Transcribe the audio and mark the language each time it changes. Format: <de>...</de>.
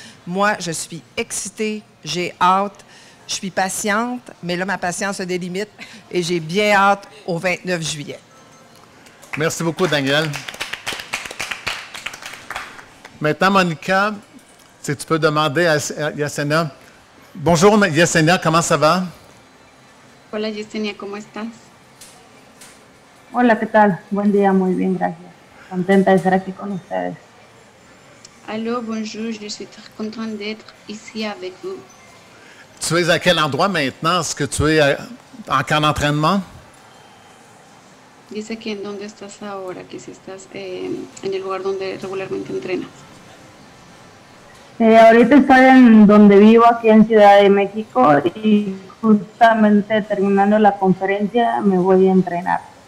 <fr>Moi, je suis excitée, j'ai hâte, je suis patiente, mais là, ma patience a des limites et j'ai bien hâte au 29 juillet. Merci beaucoup, Daniel. Maintenant, Monica, si tu peux demander à Yesenia. Bonjour, Yesenia, comment ça va?</fr> <es>Hola Yesenia, ¿cómo estás? Hola, ¿qué tal? Buen día, muy bien, gracias. Contenta de estar aquí con ustedes.</es> <fr>Allô, bonjour, je suis très contente d'être ici avec vous. Tu es à quel endroit maintenant? Est-ce que tu es en camp d'entraînement?</fr> <es>Dice que en dónde estás ahora, que si estás en el lugar donde regularmente entrenas. Ahorita estoy en donde vivo, aquí en Ciudad de México, y justamente terminando la conferencia me voy a entrenar.</es>